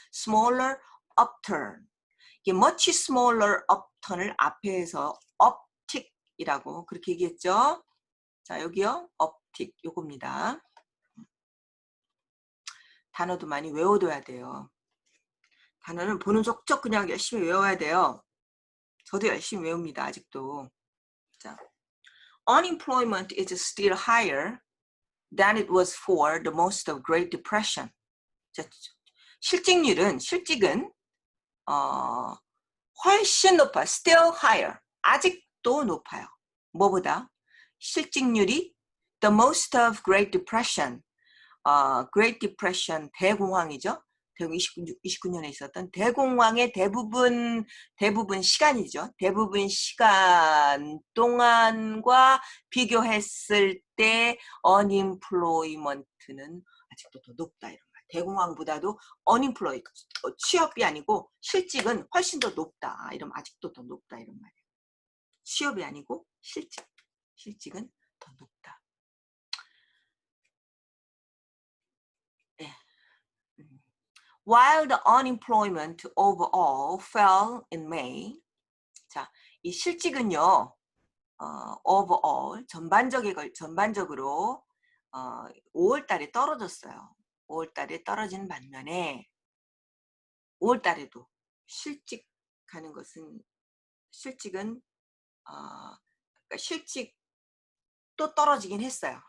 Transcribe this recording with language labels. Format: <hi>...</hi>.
<en>smaller upturn.</en> <ko>이게</ko> <en>much smaller upturn</en> <ko>을 앞에서 uptick이라고 그렇게 얘기했죠. 자, 여기요. uptick 요겁니다. 단어도 많이 외워둬야 돼요. 단어는 보는 족족 그냥 열심히 외워야 돼요. 저도 열심히 외웁니다. 아직도.</ko> <en>자, unemployment is still higher than it was for the most of Great Depression.</en> <ko>자, 실직은 훨씬 높아요.</ko> <en>still higher.</en> <ko>아직도 높아요. 뭐보다? 실직률이</ko> <en>the most of Great Depression,</en> <ko>Great Depression 대공황이죠. 대공 29년에 있었던 대공황의 대부분 시간이죠. 대부분 시간 동안과 비교했을 때 unemployment는 아직도 더 높다 이런 말. 대공황보다도 unemployed, 취업이 아니고 실직은 훨씬 더 높다. 이러면 아직도 더 높다 이런 말이에요. 취업이 아니고 실직은 더 높다. 네.</ko> <en>While the unemployment overall fell in May.</en> <ko>자, 이 실직은요, overall 전반적으로 5월 달에 떨어졌어요. 5월 달에 떨어진 반면에 5월 달에도 실직은 그러니까 실직도 떨어지긴 했어요.</ko>